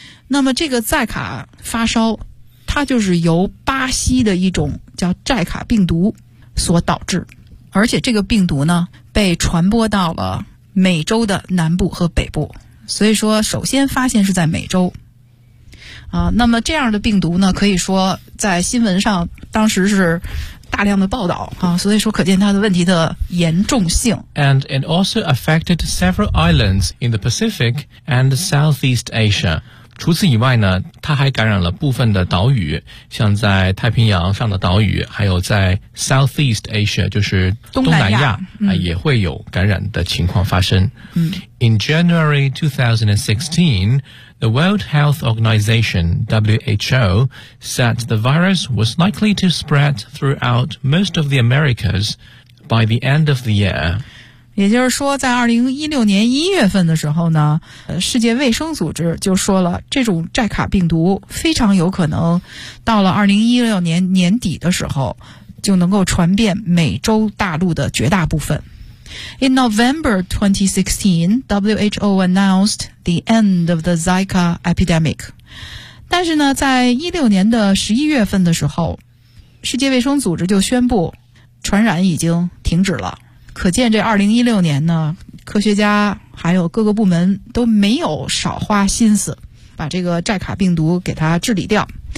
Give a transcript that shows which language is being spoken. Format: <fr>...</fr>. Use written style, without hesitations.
<zh>那么这个寨卡发烧，它就是由巴西的一种叫寨卡病毒所导致，而且这个病毒呢被传播到了美洲的南部和北部，所以说首先发现是在美洲。那么这样的病毒呢，可以说在新闻上当时是大量的报道啊，所以说可见它的问题的严重性。</zh> <en>And it also affected several islands in the Pacific and Southeast Asia.</en> <zh>除此以外呢，它还感染了部分的岛屿，像在太平洋上的岛屿，还有在</zh> <en>Southeast Asia,</en> <zh>就是东南亚、也会有感染的情况发生。</zh> <en>In January 2016,The World Health Organization, WHO, said the virus was likely to spread throughout most of the Americas by the end of the year.</en> <zh>也就是说在2016年1月份的时候呢，世界卫生组织就说了这种寨卡病毒非常有可能到了2016年年底的时候就能够传遍美洲大陆的绝大部分。</zh> <en>In November 2016, WHO announced the end of the Zika epidemic.</en> <zh>但是呢，在16年的11月份的时候，世界卫生组织就宣布传染已经停止了。可见这2016年呢，科学家还有各个部门都没有少花心思把这个寨卡病毒给它治理掉。</zh>